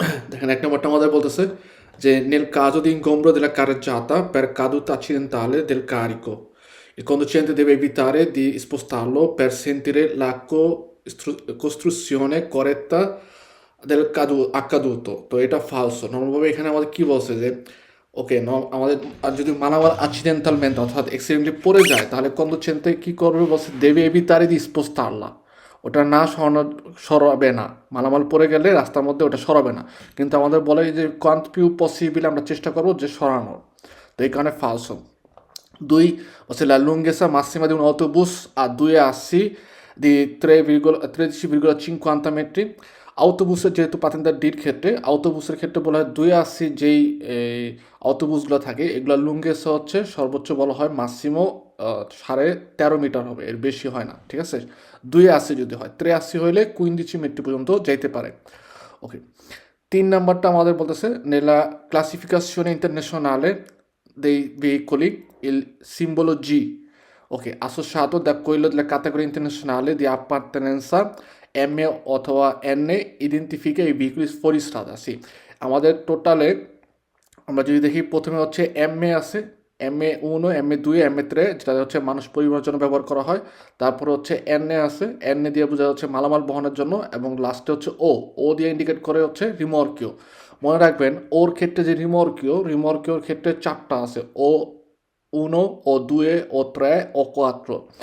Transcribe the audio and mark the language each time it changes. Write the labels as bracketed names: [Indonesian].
[Bangla] দেখেন, 1 নাম্বারটা আমাদের বলতেছে যে [Italian] nel caso di ingombro della carreggiata per caduta accidentale del carico il conducente deve evitare di spostarlo per sentire la costruzione corretta del accaduto। [Bangla] তো এটা ফালসো। নর্মালভাবে এখানে আমাদের কি বলছে যে ওকে, আমাদের আর যদি মালামাল accidentalmente অর্থাৎ অ্যাক্সিডেন্টলি পড়ে যায়, তাহলে কন্ডুচেন্তে কি করবে বলছে, দেবে [Italian] evitare di spostarla। [Bangla] ওটা না সরানো, সরাবে না। মালামাল পড়ে গেলে রাস্তার মধ্যে ওটা সরাবে না। কিন্তু আমাদের বলে যে কোয়ান্ট পিউ পসিবল আমরা চেষ্টা করবো যে সরানোর। তো এই কারণে ফালসো। দুই হচ্ছে [Italian] la lunghezza massima di un autobus a due assi di 13,50 metri। [Bangla] আউটোবুসের যেহেতু পাতেন্দার ডির ক্ষেত্রে, আউটোবুসের ক্ষেত্রে বলা হয় 2 আশি যেই আউটোবুসগুলো থাকে, এগুলো লুঙ্গেসে হচ্ছে সর্বোচ্চ বলা হয় মাসিমো 13.5 মিটার হবে, এর বেশি হয় না, ঠিক আছে। 2 আশি যদি হয়, 3 আশি হইলে 15 মিটার পর্যন্ত যাইতে পারে। ওকে, 3 নাম্বারটা আমাদের বলতেছে [Italian] nella classificazione internazionale dei veicoli il simbolo G, ok, associato da quello della categoria internazionale di appartenenza M অথবা N identifica i veicoli fuori strada। [Bangla] C আমাদের টোটালে আমরা যদি দেখি, প্রথমে হচ্ছে এম এ আছে, ME1, ME2, ME3, যেটা হচ্ছে মানুষ পরিবহনের জন্য ব্যবহার করা হয়। তারপর হচ্ছে এন এ আছে, এন এ দিয়ে বোঝা হচ্ছে মালামাল বহনের জন্য। এবং লাস্টে হচ্ছে ও, ও দিয়ে ইন্ডিকেট করে হচ্ছে রিমর্কিও। মনে রাখবেন, ওর ক্ষেত্রে যে রিমর্কিওর ক্ষেত্রে 4টা আছে, ও উনো, ও দুয়ে, ও ত্রে, ও কোয়াত্রো।